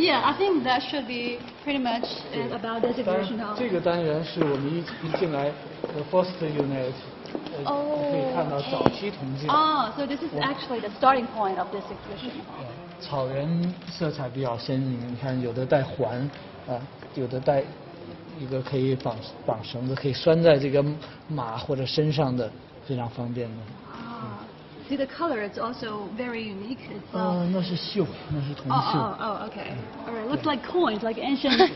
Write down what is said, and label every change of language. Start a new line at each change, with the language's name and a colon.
English: Yeah, I think that should be pretty much about this exhibition.
Chinese: 这个单元是我们一进来，
English: first unit。
Chinese: 可以看到早期铜镜。
English: So this is actually the starting point of this exhibition.
Chinese: 草原色彩比较鲜明，你看有的带环，有的带一个可以绑绳子，可以拴在这个马或者身上的，非常方便的。
English: See the color, it's also very unique. It's
Chinese: 那是绣，那是铜绣。
English: Okay. All right, looks like coins, like ancient.